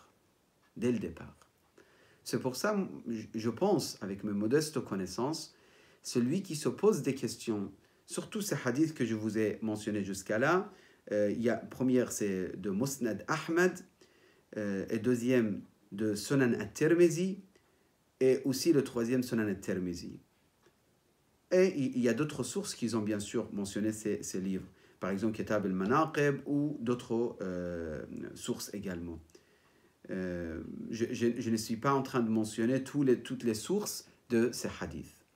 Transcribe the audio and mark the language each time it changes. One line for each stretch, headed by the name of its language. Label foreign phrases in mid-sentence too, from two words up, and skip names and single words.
French: Dès le départ. C'est pour ça, je pense, avec mes modestes connaissances, celui qui se pose des questions, surtout ces hadiths que je vous ai mentionnés jusqu'à là, première c'est de Musnad Ahmad, et deuxième de Sunan al-Tirmizi, et aussi le troisième Sunan al-Tirmizi. Et il y a d'autres sources qui ont bien sûr mentionné ces livres, par exemple Kitab al-Manaqib ou d'autres sources également. Je ne suis pas en train de mentionner toutes les sources de ces hadiths.